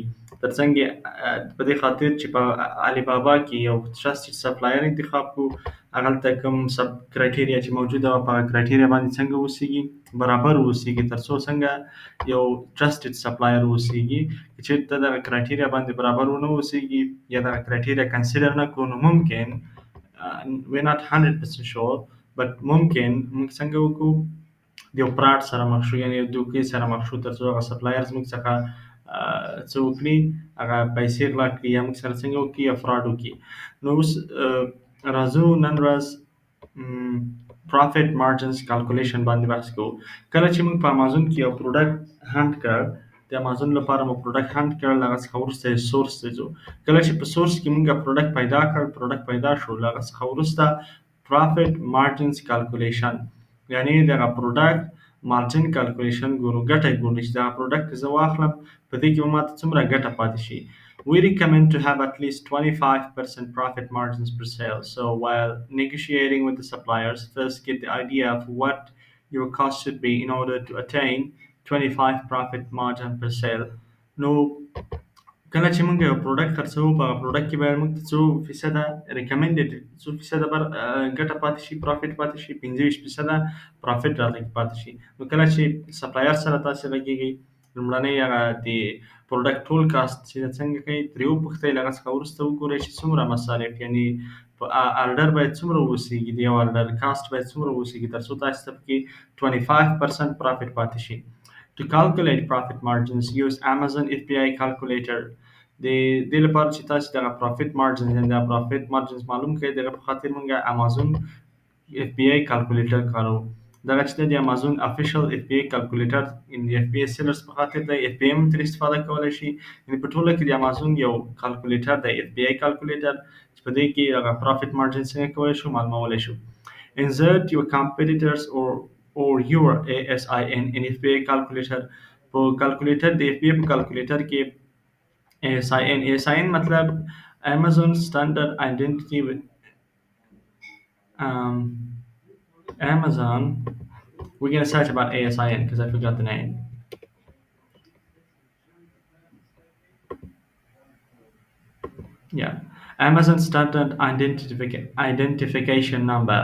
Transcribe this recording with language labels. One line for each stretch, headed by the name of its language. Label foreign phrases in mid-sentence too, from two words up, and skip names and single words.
Pashto: ترڅنګ په دې خاطر چې په alibaba کې یو
English: trusted supplier
Pashto: انتخاب کو هغلته کوم
English: sub criteria
Pashto: چې موجوده وه په هغه کرایټیریا باندې څنګه اوسېږي برابر اوسېږي ترڅو څنګه یو
English: trusted supplier
Pashto: اوسېږي. که چېرته دغه کرایټیریا باندې برابر ونه اوسېږي یا دغه
English: criteria consider
Pashto: نه کړو نو ممکن
English: we're not 100% sure but
Pashto: ممکن موږ څنګه وکړو د یو فراډ سره مخ شو یعنې یو دوکې سره مخ شو ترڅو هغه سپلایرز موږ څخه څه وکړي هغه پیسې غلا کړي یا موږ سره څنګه وکړي یا فراډ وکړي. نو اوس راځو نن ورځ
English: profit margins calculation
Pashto: باندې بحث کوو. کله چې موږ په امازون کې یو
English: product hunt
Pashto: کړ د امازون لپاره مو
English: product hunt
Pashto: کړل هغه څخه وروسته یې سورس ته ځو. کله چې په سورس کې موږ پروډکټ پیدا کړ پروډکټ پیدا شو له هغه څخه وروسته
English: profit margins calculation
Pashto: یعنی دغه
English: product margin calculation
Pashto: ګورو ګټه یې ګورو چې دغه پروډکټ زه واخلم په دې کې به ماته څومره ګټه پاتې شي.
English: We recommend to have at least 25% profit margins per sale. So while negotiating with the suppliers, first get the idea of what your cost should be in order to attain 25 profit margin per sale.
Pashto: نو کله چې موږ یو پروډکټ خرڅوو په هغه پروډکټ کې باید موږ ته څو فیصده ریکمنډډ څو فیصده ګټه پاتې شي پرافیټ پاتې شي 25 فیصده پرافیټ راته پاتې شي. نو کله چې سپلایر سره تاسو لګېږئ لومړنی هغه د پروډکټ ټول کاست چې څنګه کوي ترې وپوښتئ له هغه څخه وروسته وګورئ چې څومره مصارف یعنې په ارډر باید څومره اوسېږي د یو
English: order cost
Pashto: باید څومره اوسېږي ترڅو تاسو ته پکې 25% پرافیټ پاتې شي.
English: To calculate profit margins, use Amazon FBA calculator.
Pashto: د دې لپاره چې تاسو دغه
English: profit margins
Pashto: یعنې د
English: profit margins
Pashto: معلوم کړئ دغه په خاطر موږ امازون
English: FBA calculator
Pashto: کاروو. دغه چې د امازون
English: official FBA calculator
Pashto: د
English: FBA sellers
Pashto: په خاطر دی FBA هم ترې استفاده کولی شي. یعنې په ټوله کې د امازون یو کالکولیټر دی
English: FBA calculator
Pashto: چې په دې کې هغه
English: profit margin
Pashto: څنګه کولی شو معلومولی شو.
English: Insert your competitors or your ASIN in FBA calculator.
Pashto: په کالکولیټر د FBA په کالکولیټر کې ASIN مطلب
English: Amazon Standard Identity with Amazon. We're going to search about ASIN because I forgot the name. Yeah, Amazon Standard Identification Number.